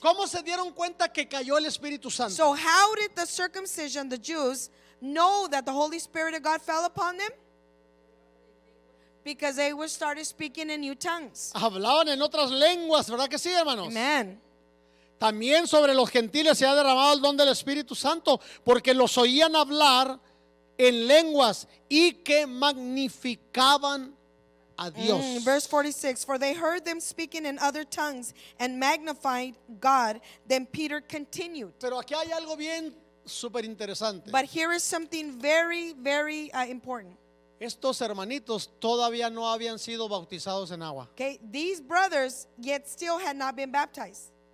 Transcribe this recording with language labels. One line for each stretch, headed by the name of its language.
Spanish: ¿Cómo se dieron cuenta que cayó el Espíritu Santo?
English: So how did the circumcision, the Jews, know that the Holy Spirit of God fell upon them? Because they were started speaking in new tongues.
Spanish: Hablaban en otras lenguas, ¿verdad que sí, hermanos?
English: Amen.
Spanish: También sobre los gentiles se ha derramado el don del Espíritu Santo, porque los oían hablar en lenguas y que magnificaban a Dios.
English: Verse 46, for they heard them speaking in other tongues and magnified God. Then Peter continued.
Spanish: Pero aquí hay algo bien súper interesante.
English: But here is something very, very important.
Spanish: Estos hermanitos todavía no habían sido bautizados en agua.
English: Okay, these brothers yet still had not been baptized.